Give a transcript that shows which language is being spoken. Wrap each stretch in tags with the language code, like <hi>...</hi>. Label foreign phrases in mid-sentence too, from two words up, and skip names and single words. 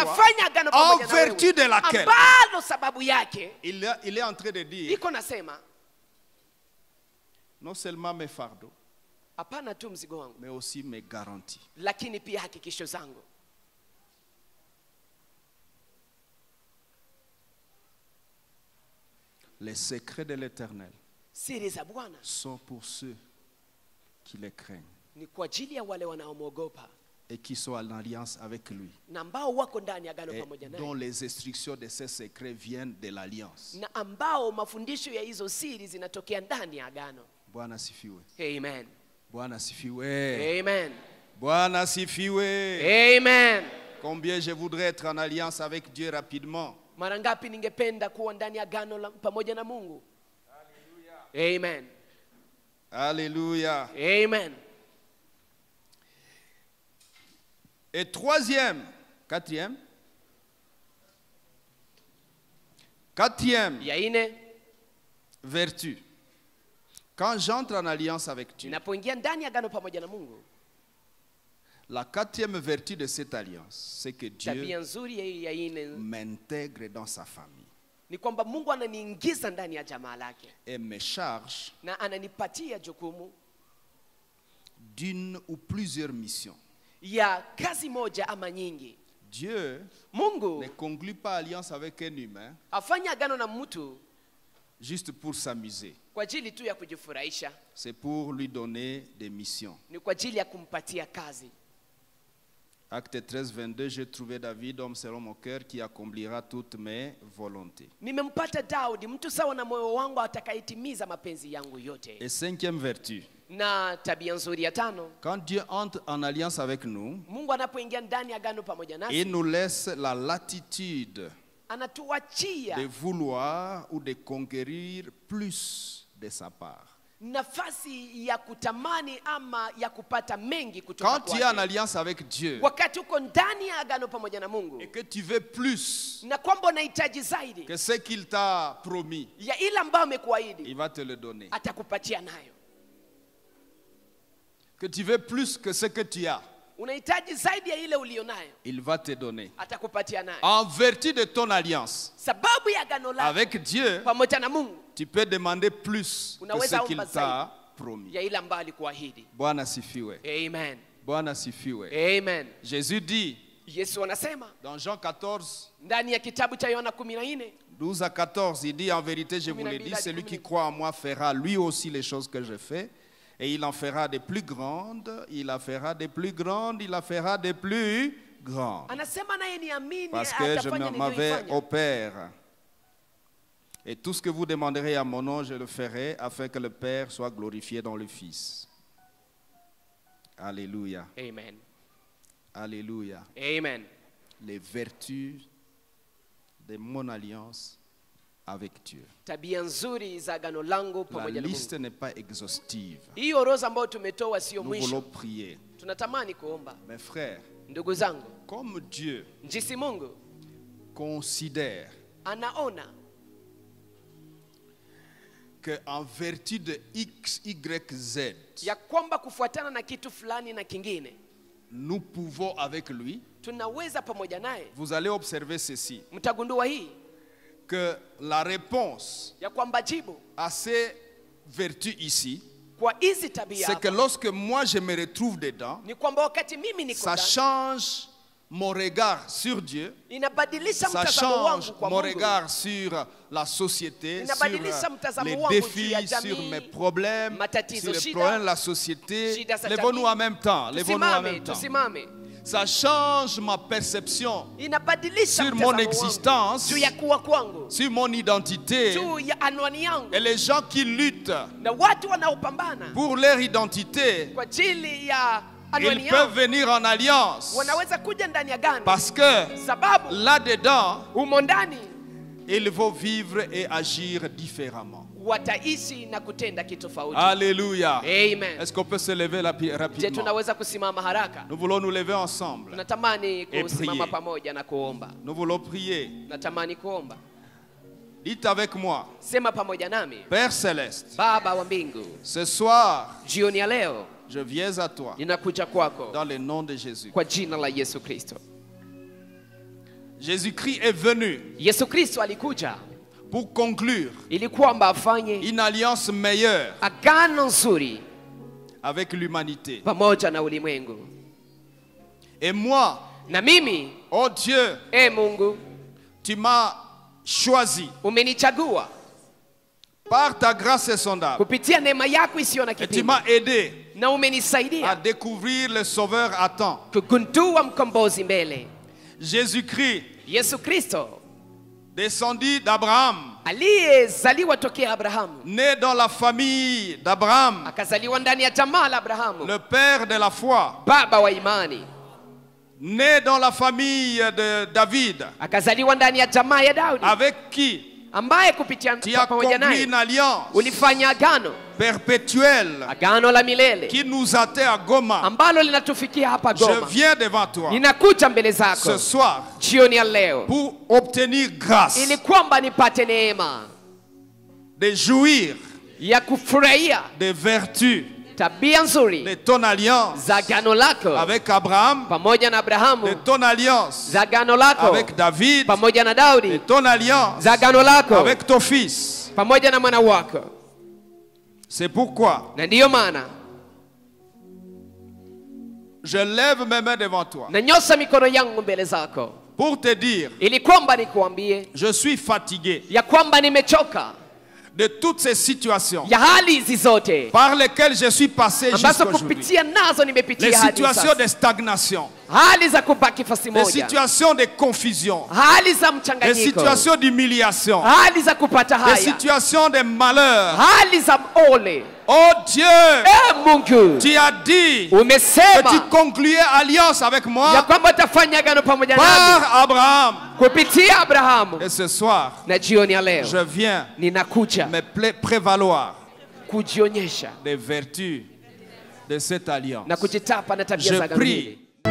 <sw>ninafanya agano</sw> <fr>en</fr> <sw>pamoja na</sw> <fr>vertu</fr> <sw>wewe,</sw> <fr>de laquelle</fr> <sw>ambalo sababu yake</sw> <fr>il est en train de dire,</fr> <sw>iko nasema,</sw> <fr>non seulement mes fardeaux,</fr> <sw>hapana tu mzigo wangu,</sw> <fr>mais aussi mes garanties.</fr> <sw>lakini pia hakikisho zangu.</sw> <fr>Les secrets de l'Éternel</fr> <sw>Siri za Bwana</sw> <fr>sont pour ceux qui les craignent</fr> <sw>ni kwa ajili ya wale wanaomwogopa</sw> <fr>et qui sont en alliance avec lui,</fr> <sw>na ambao wako ndani ya agano</sw> <fr>et</fr> <sw>pamoja</sw> <fr>dont</fr> <sw>naye,</sw> <fr>les instructions de ces secrets viennent de l'alliance.</fr> <sw>na ambao mafundisho ya hizo siri zinatokea ndani ya agano. Bwana sifiwe. Amen. Bwana sifiwe. Amen. Bwana sifiwe. Amen.</sw> <fr>Combien je voudrais être en alliance avec Dieu rapidement.</fr> <sw>Mara ngapi ningependa kuwa ndani ya agano pamoja na Mungu. Amen.</sw> <fr>Alléluia.</fr> <sw>Amen.</sw> <fr>Et quatrième</fr> <sw>Ya ine,</sw> <fr>vertu. Quand j'entre en alliance avec Dieu,</fr> <sw>ninapoingia ndani ya agano pamoja na Mungu,</sw> <fr>la quatrième vertu de cette alliance, c'est que Dieu</fr> <sw>tabia nzuri ya ine</sw> <fr>m'intègre dans sa famille</fr> <sw>ni kwamba Mungu ananiingiza ndani ya jamaa lake</sw> <fr>et me charge</fr> <sw>na ananipatia jukumu</sw> <fr>d'une ou plusieurs missions.</fr> <sw>ya kazi moja ama nyingi.</sw> <fr>Dieu</fr> <sw>Mungu</sw> <fr>ne conclut pas alliance avec un humain</fr> <sw>afanya agano na mtu</sw> <fr>juste pour s'amuser.</fr> <sw>kwa ajili tu ya kujifurahisha,</sw> <fr>C'est pour lui donner des missions.</fr> <sw>ni kwa ajili ya kumpatia kazi.</sw> <fr>Acte 13, 22, j'ai trouvé David, homme selon mon cœur, qui accomplira toutes mes volontés.</fr> <sw>Nimempata Daudi, mtu sawa na moyo wangu, atakayetimiza mapenzi yangu yote.</sw> <fr>Et cinquième vertu,</fr> <sw>Na tabia nzuri ya tano,</sw> <fr>quand Dieu entre en alliance avec nous,</fr> <sw>Mungu anapoingia ndani ya agano pamoja</sw> <fr>il</fr> <sw>nasi,</sw> <fr>nous laisse la latitude</fr> <sw>anatuachia</sw> <fr>de vouloir ou de conquérir plus de sa part.</fr> <sw>nafasi ya kutamani ama ya kupata mengi kutoka</sw> <fr>Quand tu es en</fr> <sw>kwake.</sw> <fr>alliance avec Dieu</fr> <sw>Wakati uko ndani ya agano pamoja na Mungu</sw> <fr>et que tu veux plus</fr> <sw>na kwamba unahitaji zaidi</sw> <fr>que ce qu'il t'a promis,</fr> <sw>ya ile ambayo amekuahidi,</sw> <fr>il va te le donner.</fr> <sw>atakupatia nayo.</sw> <fr>Que tu veux plus que ce que tu as,</fr> <sw>Unahitaji zaidi ya ile ulionayo,</sw> <fr>il va te donner.</fr> <sw>atakupatia nayo.</sw> <fr>En vertu de ton alliance</fr> <sw>Sababu ya agano lako</sw> <fr>avec Dieu,</fr> <sw>pamoja na Mungu,</sw> <fr>tu peux demander plus que</fr> <sw>unaweza</sw> <fr>ce qu'il</fr> <sw>omba</sw> <fr>t'a promis.</fr> <sw>ya ile ambayo alikuahidi. Bwana sifiwe. Amen. Bwana sifiwe. Amen.</sw> <fr>Jésus dit</fr> <sw>Yesu anasema</sw> <fr>dans Jean 14,</fr> <sw>ndani ya kitabu cha Yohana 14,</sw> <fr>12 à 14, il dit en vérité, je vous le dis, celui qui croit en moi fera lui aussi les choses que je fais. Et il en fera des plus grandes, il la fera des plus grandes, il la fera des plus grandes.</fr> <sw>anasema naye niamini</sw> <fr>Parce que je</fr> <sw>atafanya</sw> <fr>m'en vais au</fr> <sw>niliyoifanya.</sw> <fr>Père. Et tout ce que vous demanderez à mon nom, je le ferai, afin que le Père soit glorifié dans le Fils. Alléluia.</fr> <sw>Amen.</sw> <fr>Alléluia.</fr> <sw>Amen.</sw> <fr>Les vertus de mon alliance avec Dieu.</fr> <sw>Tabia nzuri za agano langu</sw> <fr>La</fr> <sw>pamoja na</sw> <fr>liste</fr> <sw>Mungu.</sw> <fr>n'est pas exhaustive.</fr> <sw>Hii orodha ambayo tumetoa sio</sw> <fr>Nous voulons</fr> <sw>mwisho.</sw> <fr>prier.</fr> <sw>Tunatamani kuomba.</sw> <fr>Mes frères,</fr> <sw>Ndugu zangu,</sw> <fr>comme Dieu</fr> <sw>jinsi Mungu</sw> <fr>considère</fr> <sw>anaona</sw> <fr>qu'en vertu de X, Y, Z,</fr> <sw>ya kwamba kufuatana na kitu fulani na kingine,</sw> <fr>nous pouvons avec lui,</fr> <sw>tunaweza pamoja naye.</sw> <fr>vous allez observer ceci,</fr> <sw>Mtagundua hii</sw> <fr>que la réponse</fr> <sw>ya kwamba jibu</sw> <fr>à ces vertus ici,</fr> <sw>kwa hizi tabia</sw> <fr>c'est que lorsque moi je me retrouve dedans,</fr> <sw>ni kwamba wakati mimi niko</sw> <fr>ça</fr> <sw>ndani,</sw> <fr>change mon regard sur Dieu,</fr> <sw>inabadilisha</sw> <fr>ça</fr> <sw>mtazamo</sw> <fr>change</fr> <sw>wangu kwa</sw> <fr>mon</fr> <sw>Mungu,</sw> <fr>regard sur la société,</fr> <sw>inabadilisha</sw> <fr>sur</fr> <sw>mtazamo</sw> <fr>les</fr> <sw>wangu juu ya</sw> <fr>défis, sur</fr> <sw>jamii,</sw> <fr>mes problèmes,</fr> <sw>matatizo,</sw> <fr>sur les</fr> <sw>shida,</sw> <fr>problèmes de la société.</fr> <sw>shida za</sw> <fr>Lèvons-nous</fr> <sw>jamii.</sw> <fr>en même temps. Lèvons-nous en</fr> <sw>Tusimame,</sw> <fr>même temps.</fr> <sw>tusimame.</sw> <fr>Ça change ma perception</fr> <sw>Inabadilisha</sw> <fr>sur</fr> <sw>mtazamo</sw> <fr>mon</fr> <sw>wangu</sw> <fr>existence,</fr> <sw>juu ya kuwa kwangu,</sw> <fr>sur mon identité.</fr> <sw>juu ya anwani yangu.</sw> <fr>Et les gens qui luttent</fr> <sw>Na watu wanaopambana</sw> <fr>pour leur identité,</fr> <sw>kwa ajili ya anwani</sw> <fr>ils peuvent</fr> <sw>yao</sw> <fr>venir en alliance.</fr> <sw>wanaweza kuja ndani ya gano,</sw> <fr>Parce que</fr> <sw>sababu</sw> <fr>là-dedans,</fr> <sw>humo ndani</sw> <fr>ils vont vivre et agir différemment.</fr> <sw>wataishi na kutenda kitofauti.</sw> <fr>Alléluia.</fr> <sw>Amen.</sw> <fr>Est-ce qu'on peut se lever</fr> <sw>Je,</sw> <fr>rapidement?</fr> <sw>tunaweza kusimama haraka?</sw> <fr>Nous voulons nous lever ensemble.</fr> <sw>Tunatamani kusimama</sw> <fr>prier.</fr> <sw>pamoja na kuomba.</sw> <fr>Nous voulons prier.</fr> <sw>Natamani kuomba.</sw> <fr>Dites avec moi,</fr> <sw>Sema pamoja nami.</sw> <fr>Père Céleste,</fr> <sw>Baba wa mbingu,</sw> <fr>ce soir,</fr> <sw>jioni ya leo</sw> <fr>je viens à toi</fr> <sw>ninakuja kwako</sw> <fr>dans le nom de Jésus.</fr> <sw>kwa jina la Yesu Kristo.</sw> <fr>Jésus-Christ est venu</fr> <sw>Yesu Kristo alikuja</sw> <fr>pour conclure</fr> <sw>ili kwamba afanye</sw> <fr>une alliance meilleure</fr> <sw>agano nzuri</sw> <fr>avec l'humanité.</fr> <sw>pamoja na ulimwengu.</sw> <fr>Et moi,</fr> <sw>Na mimi,</sw> <fr>oh Dieu,</fr> <sw>Mungu,</sw> <fr>tu m'as choisi</fr> <sw>umenichagua</sw> <fr>par ta grâce insondable</fr> <sw>kupitia neema yako isiyo na</sw> <fr>et tu</fr> <sw>kipimo,</sw> <fr>m'as aidé</fr> <sw>na</sw> <fr>à</fr> <sw>umenisaidia</sw> <fr>découvrir le Sauveur à temps.</fr> <sw>kugundua mkombozi mbele.</sw> <fr>Jésus-Christ,</fr> <sw>Yesu Kristo</sw> <fr>descendu d'Abraham,</fr> <sw>aliyezaliwa tokea Abrahamu,</sw> <fr>né dans la famille d'Abraham,</fr> <sw>akazaliwa ndani ya jamaa la Abrahamu,</sw> <fr>le père de la foi,</fr> <sw>baba wa imani,</sw> <fr>né dans la famille de David,</fr> <sw>akazaliwa ndani ya jamaa ya Daudi,</sw> <fr>avec qui</fr> <sw>ambaye kupitia</sw> <fr>tu as</fr> <sw>pamoja</sw> <fr>conclu</fr> <sw>naye</sw> <fr>une alliance</fr> <sw>ulifanya agano,</sw> <fr>perpétuelle</fr> <sw>agano la milele</sw> <fr>qui nous atteint à Goma.</fr> <sw>ambalo linatufikia hapa</sw> <fr>Je</fr> <sw>Goma.</sw> <fr>viens devant toi</fr> <sw>Ninakuja mbele zako</sw> <fr>ce soir</fr> <sw>jioni ya leo</sw> <fr>pour obtenir grâce</fr> <sw>ili kwamba nipate neema</sw> <fr>de jouir</fr> <sw>ya kufurahia</sw> <fr>des vertus</fr> <sw>tabia nzuri</sw> <fr>de ton alliance</fr> <sw>za agano lako</sw> <fr>avec Abraham,</fr> <sw>pamoja na</sw> <fr>de</fr> <sw>Abrahamu,</sw> <fr>ton alliance</fr> <sw>za agano lako</sw> <fr>avec David,</fr> <sw>pamoja na</sw> <fr>de</fr> <sw>Daudi,</sw> <fr>ton alliance</fr> <sw>za agano lako</sw> <fr>avec ton fils.</fr> <sw>pamoja na mwana wako.</sw> <fr>C'est pourquoi</fr> <sw>Na ndiyo maana</sw> <fr>je lève mes mains devant toi</fr> <sw>nanyosa mikono yangu mbele zako</sw> <fr>pour te dire,</fr> <sw>ili kwamba nikuambie</sw> <fr>je suis fatigué</fr> <sw>ya kwamba nimechoka</sw> <fr>de toutes ces situations</fr> <sw>ya hali hizi zote</sw> <fr>par lesquelles je suis passé</fr> <sw>ambazo</sw> <fr>jusqu'à aujourd'hui.</fr> <sw>kupitia nazo</sw> <fr>Les</fr> <sw>nimepitia hadi</sw> <fr>situations</fr> <sw>sasa.</sw> <fr>de stagnation,</fr> <sw>Hali za kubaki fasi</sw> <fr>les</fr> <sw>moja,</sw> <fr>situations de confusion,</fr> <sw>hali za</sw> <fr>les</fr> <sw>mchanganyiko,</sw> <fr>situations d'humiliation,</fr> <sw>hali za kupata</sw> <fr>les</fr> <sw>haya,</sw> <fr>situations de malheur.</fr> <sw>hali za ole.</sw> <fr>Oh Dieu,</fr> <sw>Mungu,</sw> <fr>tu as dit que tu</fr> <sw>umesema</sw> <fr>concluais alliance avec</fr> <sw>ya</sw> <fr>moi</fr> <sw>kwamba utafanya agano pamoja nami</sw> <fr>par Abraham.</fr> <sw>kupitia Abrahamu.</sw> <fr>Et ce soir,</fr> <sw>Na jioni ya leo</sw> <fr>je viens</fr> <sw>ninakuja</sw> <fr>me prévaloir</fr> <sw>kujionyesha</sw> <fr>des vertus de cette alliance.</fr> <sw>na kujitapa na tabia</sw> <fr>Je</fr> <sw>za agano</sw> <fr>prie</fr> <sw>hili.</sw>